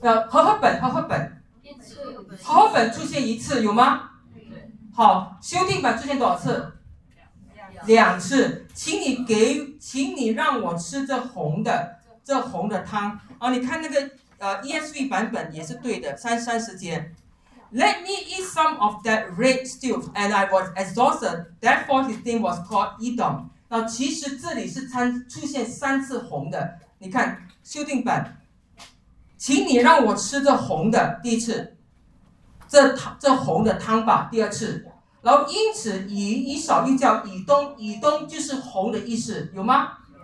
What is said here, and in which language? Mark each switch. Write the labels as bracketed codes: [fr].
[zh] 和合本，和合本。和合本出现一次，有吗？好，修订版出现多少次？两次。请你给，请你让我吃这红的，这红的汤。啊，你看那个ESV 版本也是对的，三十节。 [en] Let me eat some of that red stew, and I was exhausted. Therefore, his name was called Edom. [zh] 那其实这里是出现三次红的。你看修订版，请你让我吃这红的，第一次。这红的汤吧，第二次。然后因此以扫又叫以东，以东就是红的意思，有吗？